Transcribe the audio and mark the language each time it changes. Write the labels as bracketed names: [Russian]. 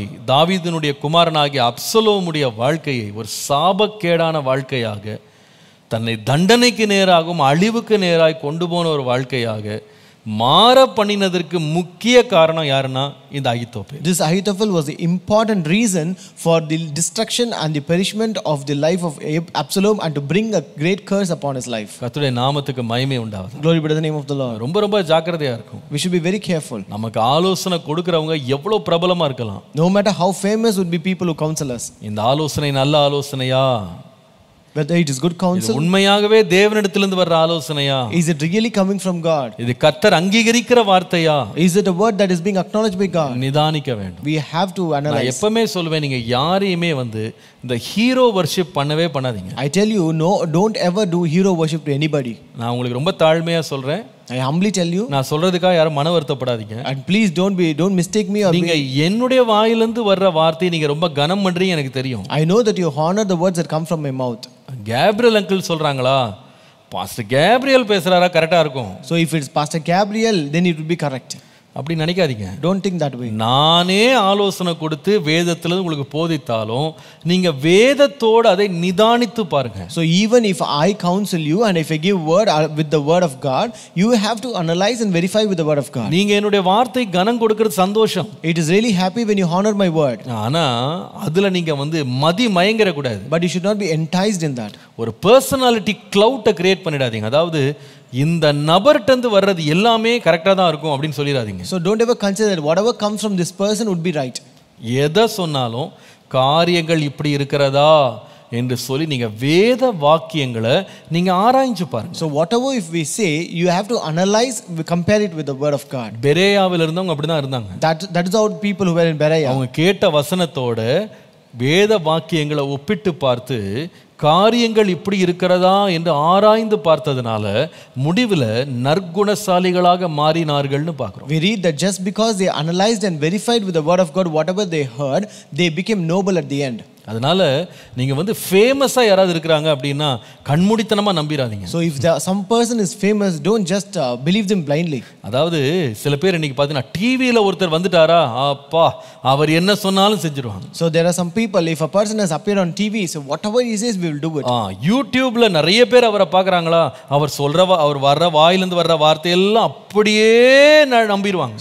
[Tamil] தாவீதினுடைய குமாரனாகிய அப்சலோமுடைய வாழ்க்கையை ஒரு சாபக்கேடான வாழ்க்கையாக, தன்னை தண்டனைக்கு நேராகவும் அழிவுக்கு நேராய் கொண்டு போன ஒரு வாழ்க்கையாக மாற பண்ணினதற்கு முக்கிய காரணம் யாருன்னா இந்த Ahithophel. [English] This Ahithophel was the important reason for the destruction and the perishment of the life of Absalom and to bring a great curse upon his life. [Tamil] கர்த்தருடைய நாமத்துக்கு மகிமை உண்டாவதாக. [English] Glory be to the name of the Lord. [Tamil] ரொம்ப ஜாக்கிரதையா இருக்கும். [English] We should be very careful. [Tamil] நமக்கு ஆலோசனை கொடுக்கறவங்க எவ்வளவு பிரபலமா இருக்கலாம். [English] No matter how famous would be people who counsel us. [Tamil] இந்த ஆலோசனை நல்ல ஆலோசனையா, [English] whether it is good counsel, [Tamil] உண்மையாகவே தேவனிடத்திலிருந்து வர்ற ஆலோசனையா, [English] is it really coming from God, [Tamil] இது கர்த்தர் அங்கீகரிக்கிற வார்த்தையா, [English] is it a word that is being acknowledged by God, [Tamil] நிதானிக்க வேண்டும். [English] we have to analyze. [Tamil] நான் எப்பவுமே சொல்வேன், நீங்க யாரையுமே இந்த ஹீரோ வர்ஷிப் பண்ணவே பண்ணாதீங்க. [English] I tell you, no, don't ever do hero worship to anybody. [Tamil] நான் உங்களுக்கு ரொம்ப தாழ்மையா சொல்றேன். [English] I humbly tell you. [Tamil] நான் சொல்றதுக்காக யாரும் மன வருத்தப்படாதீங்க. [English] And please don't mistake me or [Tamil] நீங்க என்னுடைய வாயிலிருந்து வர்ற வார்த்தையை நீங்க ரொம்ப கனம் பண்றீங்க எனக்கு தெரியும். [English] I know that you honor the words that come from my mouth. [Tamil] Gabriel uncle சொல்றாங்களா, பாஸ்டர் கேப்ரியல் பேசுறாரா கரெக்டா இருக்கும். [English] So if it's Pastor Gabriel, then it will be correct. [Tamil] அப்படி நினைக்காதீங்க. [English] Don't think that way. [Tamil] நானே ஆலோசனை கொடுத்து வேதத்துல உங்களுக்கு போதித்தாலும் நீங்க வேதத்தோடு அதை நிதானித்து பாருங்க. [English] So even if I counsel you and if I give word with the word of God, you have to analyze and verify with the word of God. [Tamil] நீங்க என்னுடைய வார்த்தை கனம் கொடுக்கிறது சந்தோஷம். [English] It is really happy when you honor my word. [Tamil] ஆனா அதுல நீங்க மதி மயங்கற கூடாது. [English] But you should not be enticed in that. [Tamil] ஒரு பர்சனாலிட்டி கிளவுட்டை கிரியேட் பண்ணிடாதீங்க. அதாவது இந்த நபர்ட்டந்து வர்றது எல்லாமே கரெக்டா தான் இருக்கும் அப்படின்னு சொல்லிடாதீங்க. [English] So don't ever consider that whatever comes from this person would be right. [Tamil] எதை சொன்னாலும் காரியங்கள் இப்படி இருக்கிறதா என்று சொல்லி நீங்க வேத வாக்கியங்களை நீங்க ஆராய்ஞ்சு பாருங்க. [English] So whatever if we say, you have to analyze, compare it with the word of God. [Tamil] பெரேயாவில் இருந்தவங்க அப்படிதான் இருந்தாங்க. [English] That is how people who were in Berea. [Tamil] அவங்க கேட்ட வசனத்தோட வேத வாக்கியங்களை ஒப்பிட்டு பார்த்து காரியங்கள் இப்படி இருக்கிறதா என்று ஆராய்ந்து பார்த்ததுனால முடிவில் நற்குணசாலிகளாக மாறினார்கள்னு பார்க்கிறோம். [English] We read that just because they analyzed and verified with the word of God whatever they heard, they became noble at the end. [Tamil] அதனால நீங்க ஃபேமஸா யாராவது இருக்கிறாங்க அப்படின்னா கண்மூடித்தனமா நம்பிராதீங்க. [English] So if some person is famous, don't just believe them blindly. [Tamil] அதாவது சில பேர் இன்னைக்கு பார்த்தீங்கன்னா டிவியில் ஒருத்தர் வந்துட்டாரா, அப்பா அவர் என்ன சொன்னாலும் செஞ்சிருவாங்க. [English] So there are some people, if a person has appeared on TV, so whatever he says we will do it. [Tamil] யூடியூப்ல நிறைய பேர் அவரை பார்க்கறாங்களா, அவர் வர்ற வாயிலிருந்து வர்ற வார்த்தையெல்லாம் அப்படியே நம்பிடுவாங்க.